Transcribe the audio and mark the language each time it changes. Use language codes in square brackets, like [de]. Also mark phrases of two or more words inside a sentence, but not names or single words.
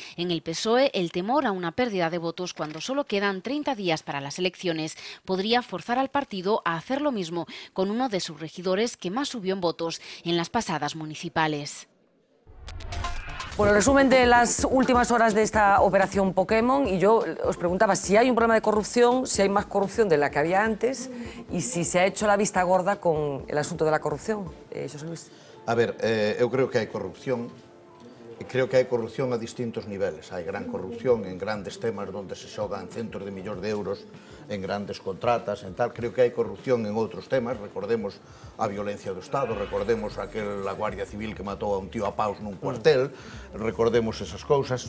[es] En el PSOE, el temor a una pérdida de votos cuando solo quedan 30 días para las elecciones podría forzar al partido a hacer lo mismo con uno de sus regidores que más subió en votos en las pasadas municipales. Bueno, resumen de las últimas horas de esta operación Pokémon, y yo os preguntaba si hay un problema de corrupción, si hay más corrupción de la que había antes y si se ha hecho la vista gorda con el asunto de la corrupción. José Luis. [gl] A ver, eu creo que hai corrupción. Creo que hai corrupción a distintos niveles. Hai gran corrupción en grandes temas onde se xogan centos de millóns de euros en grandes contratas, en tal. Creo que hai corrupción en outros temas. Recordemos a violencia do Estado, recordemos a Guardia Civil que matou a un tío a paus nun cuartel, recordemos esas cousas.